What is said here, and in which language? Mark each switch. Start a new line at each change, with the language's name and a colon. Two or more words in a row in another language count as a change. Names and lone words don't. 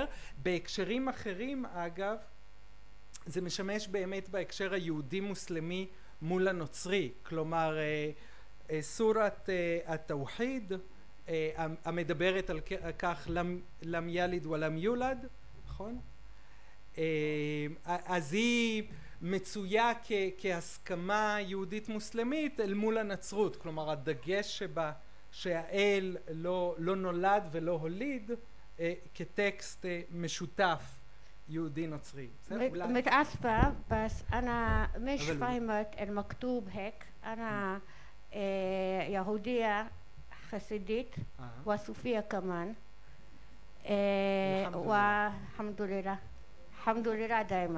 Hebrew: בהקשרים אחרים אגב זה משמש באמת בהקשר היהודי מוסלמי מול הנוצרי, כלומר סורת התאוחיד המדברת על כך
Arabic: لم يلد ولم يولد,
Hebrew: נכון? אז היא מצויה כהסכמה יהודית מוסלמית אל מול הנצרות, כלומר הדגש שבה שהאל לא נולד ולא הוליד כטקסט משותף
Arabic: يهودي نصري. متأسفة بس أنا مش فاهمة المكتوب هيك. أنا يهودية خسيديت وصوفية كمان والحمد لله الحمد لله دائما.